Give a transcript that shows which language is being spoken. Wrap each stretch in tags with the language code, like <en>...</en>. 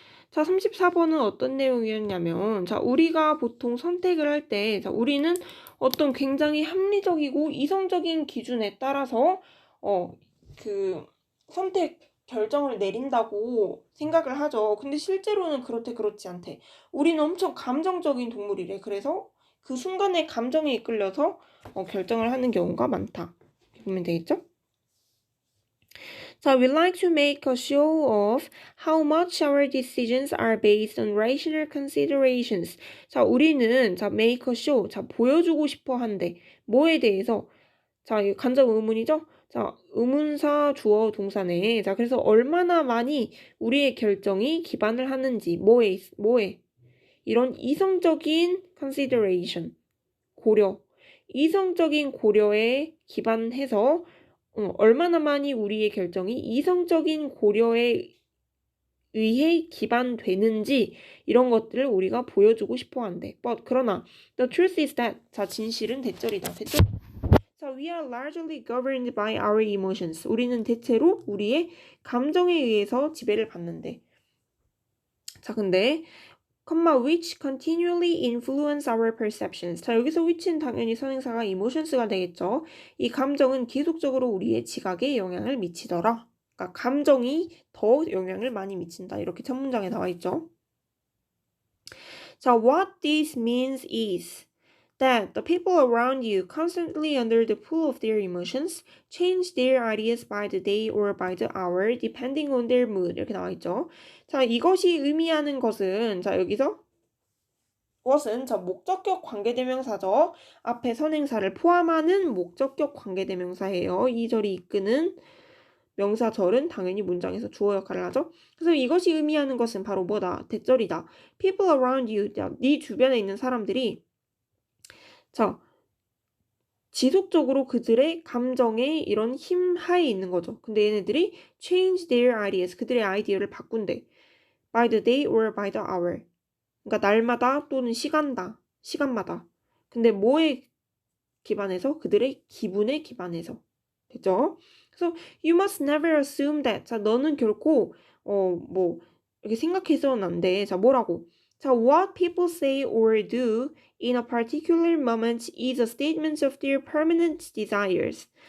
<ko>자, 34번은 어떤 내용이었냐면, 자, 우리가 보통 선택을 할 때, 자, 우리는 어떤 굉장히 합리적이고 이성적인 기준에 따라서, 선택 결정을 내린다고 생각을 하죠. 근데 실제로는 그렇지 않대. 우리는 엄청 감정적인 동물이래. 그래서 그 순간에 감정에 이끌려서 결정을 하는 경우가 많다. 이렇게 보면 되겠죠?</ko> <en>자, we like to make a show of how much our decisions are based on rational considerations.</en> <ko>자, 우리는 make a show, 보여주고 싶어 한대. 뭐에 대해서? 자, 이 간접 의문이죠? 자, 의문사 주어 동사네. 자, 그래서 얼마나 많이 우리의 결정이 기반을 하는지, 뭐에? 이런 이성적인 consideration, 고려. 이성적인 고려에 기반해서 얼마나 많이 우리의 결정이 이성적인 고려에 의해 기반되는지 이런 것들을 우리가 보여주고 싶어 한대. 그러나</ko> <en>the truth is that,</en> <ko>자, 진실은 대절이다.</ko> <en>자, we are largely governed by our emotions.</en> <ko>우리는 대체로 우리의 감정에 의해서 지배를 받는데. 자, 근데</ko> <en>which continually influence our perceptions.</en> <ko>자, 여기서 which는 당연히 선행사가 emotions가 되겠죠. 이 감정은 계속적으로 우리의 지각에 영향을 미치더라. 그러니까 감정이 더 영향을 많이 미친다. 이렇게 첫 문장에 나와 있죠.</ko> <en>자, what this means is that the people around you constantly under the pull of their emotions change their ideas by the day or by the hour depending on their mood.</en> <ko>이렇게 나와 있죠. 자, 이것이 의미하는 것은, 자, 여기서 그것은 목적격 관계대명사죠. 앞에 선행사를 포함하는 목적격 관계대명사예요. 이 절이 이끄는 명사절은 당연히 문장에서 주어 역할을 하죠. 그래서 이것이 의미하는 것은 바로 뭐다? 대절이다.</ko> <en>People around you,</en> <ko>네 주변에 있는 사람들이 자, 지속적으로 그들의 감정에 이런 힘 하에 있는 거죠. 근데 얘네들이</ko> <en>change their ideas,</en> <ko>그들의 아이디어를 바꾼대.</ko> <en>By the day or by the hour.</en> <ko>그러니까 날마다 또는 시간마다. 근데 뭐에 기반해서? 그들의 기분에 기반해서. 됐죠? 그래서</ko> <en>you must never assume that.</en> <ko>자, 너는 결코 이렇게 생각해서는 안 돼. 자, 뭐라고?</ko> <en>자, what people say or do in a particular moment is a statement of their permanent desires.</en>